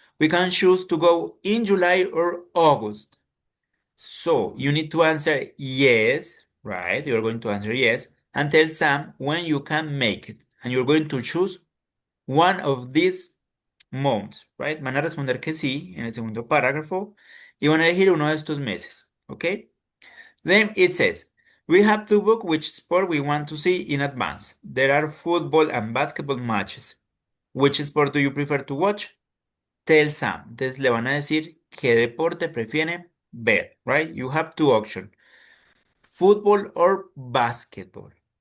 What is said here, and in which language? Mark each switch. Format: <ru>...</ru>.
<en>We can choose to go in July or August. So you need to answer yes, right? You're going to answer yes and tell Sam when you can make it. And you're going to choose one of these months, right?</en> <es>Van a responder que sí en el segundo párrafo y van a elegir uno de estos meses, ¿ok?</es> <en>Then it says, we have to book which sport we want to see in advance. There are football and basketball matches. Which sport do you prefer to watch? Tell Sam.</en> <es>Entonces le van a decir qué deporte prefiere ver, right?</es> <en>You have two options, football or basketball.</en>